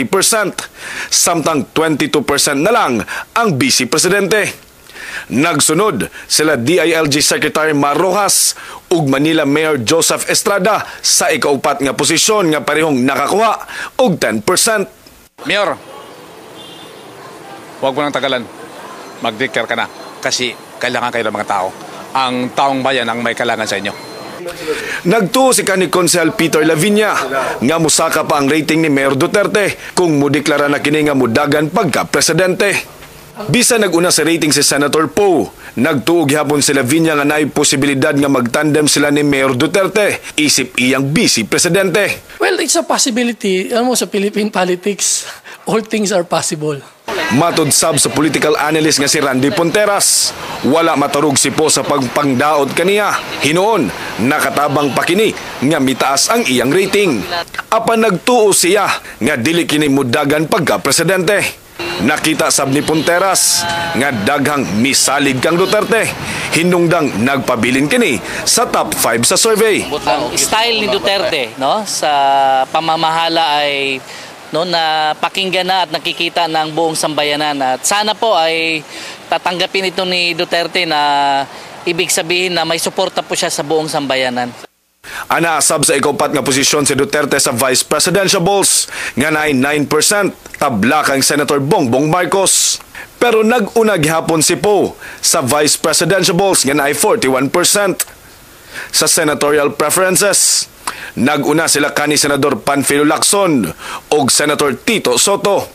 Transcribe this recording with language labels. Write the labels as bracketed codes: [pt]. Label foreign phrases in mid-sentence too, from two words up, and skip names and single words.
[ceb] Samtang 22% na lang ang Vice Presidente. Nagsunod sila DILG Secretary Mar Rojas ug Manila Mayor Joseph Estrada sa ikaupat nga posisyon nga parehong nakakuha og 10%. [tl] Mayor, huwag mo nang tagalan. Mag-declare ka na kasi kailangan kayo ng mga tao. Ang taong bayan ang may kailangan sa inyo. [ceb] Nagtuo si kanhi Konsehal Peter Lavinia nga musaka pa ang rating ni Mayor Duterte kung mudeklara na kini nga mudagan pagka-presidente. Bisa naguna sa rating si Senator Poe, nagtuog hapon sila Viña nga naay posibilidad nga magtandem sila ni Mayor Duterte, isip iyang vice presidente. [en] Well, it's a possibility. [tl] Alam mo, sa [en] Philippine politics, all things are possible. [ceb] Matod sab sa political analyst nga si Randy Ponteras, wala matarog si Po sa pagpangdaot kaniya. Hinoon, nakatabang pa kini nga mitaas ang iyang rating. Apan nagtuo siya nga dili kini mudagan pagka-presidente. Nakita sab ni Ponteras nga daghang misalig kang Duterte. Hinungdang nagpabilin kini sa top 5 sa survey. [tl] Ang style ni Duterte, no, sa pamamahala ay na pakinggan na at nakikita ng buong sambayanan. At sana po ay tatanggapin ito ni Duterte na ibig sabihin na may suporta po siya sa buong sambayanan. [ceb] Anaasab sa ikapat nga posisyon si Duterte sa [en] vice presidential balls [ceb] nga naay 9%, tabla kang Senator Bongbong Marcos. Pero nag-unag hapon si Po sa [en] vice presidential balls [ceb] nga naay 41%. Sa senatorial preferences, nag-una sila kani Senador Panfilo Lacson o Senator Tito Soto.